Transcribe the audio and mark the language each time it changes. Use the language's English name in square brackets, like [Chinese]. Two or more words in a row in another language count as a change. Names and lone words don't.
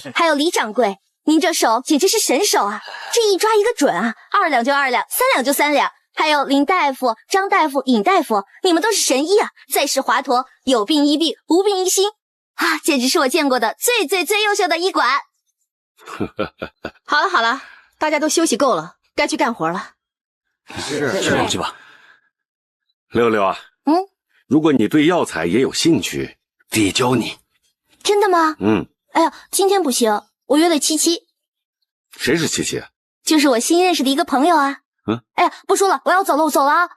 [Chinese] 還有李掌櫃，您這手簡直是神手啊！這一抓一個準啊！2兩就2兩，3兩就3兩。還有林大夫、張大夫、尹大夫，你們都是神醫啊！在世華佗，有病醫病，無病醫心啊！簡直是我見過的最優秀的醫館。好了，大家都休息夠了，該去幹活了。去吧。六六啊，如果你對藥材也有興趣，可以教你。真的嗎？哎呀，今天不行，我約了77。誰是77？就是我新認識的一個朋友啊。 哎呀，不说了，我要走了，我走了啊。